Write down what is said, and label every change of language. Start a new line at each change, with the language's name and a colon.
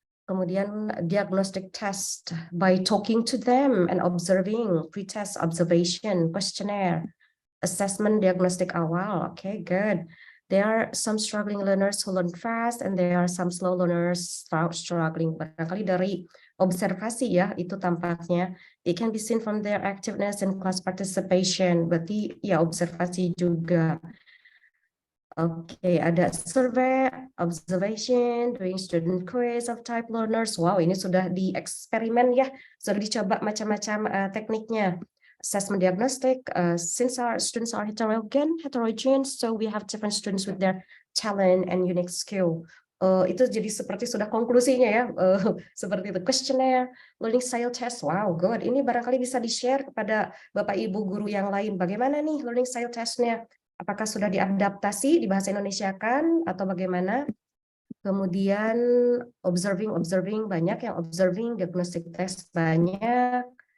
Indonesian: Kemudian
English: diagnostic test by talking to them and observing, pretest observation, questionnaire, assessment
Indonesian: diagnostik awal.
English: Good. There are some struggling learners who learn fast and there are some slow learners struggling.
Indonesian: Barangkali dari observasi ya, itu tampaknya.
English: It can be seen from their activeness and class participation.
Indonesian: Berarti ya observasi juga. Ada
English: survey, observation, doing student quiz of type learners.
Indonesian: Wow, ini sudah dieksperimen ya, sudah dicoba macam-macam tekniknya.
English: Assessment diagnostic, since our students are heterogeneous, so we have different students with their talent and unique skill.
Indonesian: Itu jadi seperti sudah konklusinya ya, seperti itu.
English: Questionnaire, learning style test, wow, good.
Indonesian: Ini barangkali bisa di-share kepada Bapak Ibu guru yang lain. Bagaimana nih learning style test-nya? Apakah sudah diadaptasi di bahasa Indonesia kan atau bagaimana? Kemudian observing banyak yang observing, diagnostic test banyak.